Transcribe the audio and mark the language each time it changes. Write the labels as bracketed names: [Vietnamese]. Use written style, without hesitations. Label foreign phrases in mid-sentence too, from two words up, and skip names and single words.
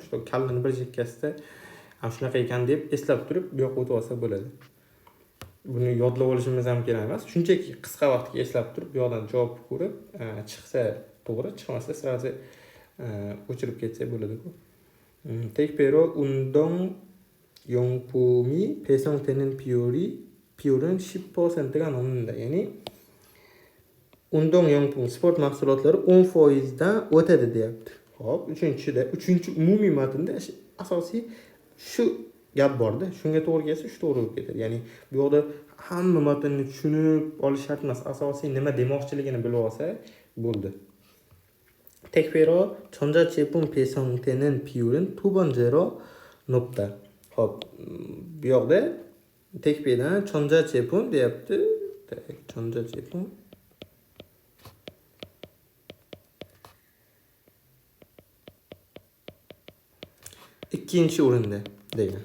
[Uzbek] Shu kallani bir chekkasida ham shunaqa ekan deb eslab turib, bu yoqqa o'tib olsa bo'ladi. Buni yodlab olishimiz ham kerak emas. Shunchaki qisqa vaqtga eslab turib, bu yoqdan javob ko'rib, chiqsa to'g'ri, chiqmasa sirasi o'chirib ketsa bo'ladi-ku. [Korean] 택배로 운동 용품이 배송되는 비율은 10%가 넘는다. [Uzbek] ya'ni 운동용품, sport mahsulotlari 10%dan o'tadi deyapti. Hop, uchinchi umumiy matnda asosiy shu gap borda. Shunga to'g'ri kelsa, shu to'g'ri bo'lib ketadi. Ya'ni bu yoqda hamma matnni tushunib olish shart emas. Asosiy nima demoqchiligini bilib olsa bo'ldi. [Korean] Tekbero 전자제품 배송되는 비율은 두 번째로 높다. [Uzbek] Hop, bu yoqda tekbedan 전자제품 deyapti. 전자제품 ikkinchi o'rinda degan.